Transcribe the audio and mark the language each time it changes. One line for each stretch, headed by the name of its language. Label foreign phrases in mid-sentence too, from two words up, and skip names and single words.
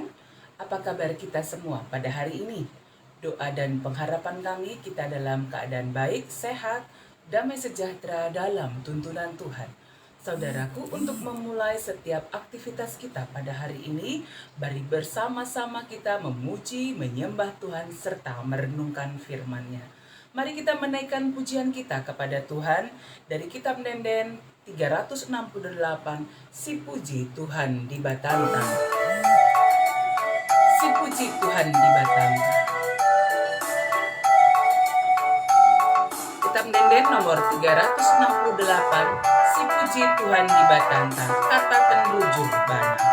Indonesian: Apa kabar kita semua pada hari ini? Doa dan pengharapan kami kita dalam keadaan baik, sehat, damai sejahtera dalam tuntunan Tuhan. Saudaraku, untuk memulai setiap aktivitas kita pada hari ini, mari bersama-sama kita memuji, menyembah Tuhan, serta merenungkan firman-Nya. Mari kita menaikkan pujian kita kepada Tuhan dari kitab Denden 368, Si Puji Tuhan di Batanta. Si Puji Tuhan di Batanta. Kitab Denden nomor 368, Si Puji Tuhan di Batanta,
Batak Karo: kata penrujung bana.